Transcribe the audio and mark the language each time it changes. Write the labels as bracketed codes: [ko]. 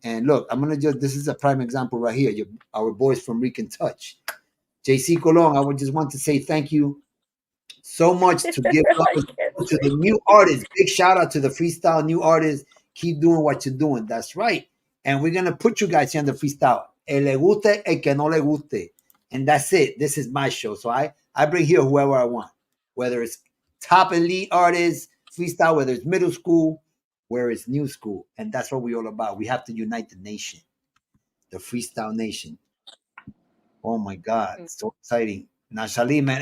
[en] And look, I'm gonna this is a prime example right here. Our boys from Rican Touch, JC Colon. I would just want to say thank you so much to give love to the new artists. Big shout out to the freestyle new artists. Keep doing what you're doing. That's right. And we're gonna put you guys here on the freestyle. [es] El le guste, el que no le guste. [en] And that's it. This is my show. So I bring here whoever I want. Whether it's top elite artists, freestyle, whether it's middle school, where it's new school. And that's what we're all about. We have to unite the nation. The freestyle nation. Oh my God. So exciting. Nashali, man.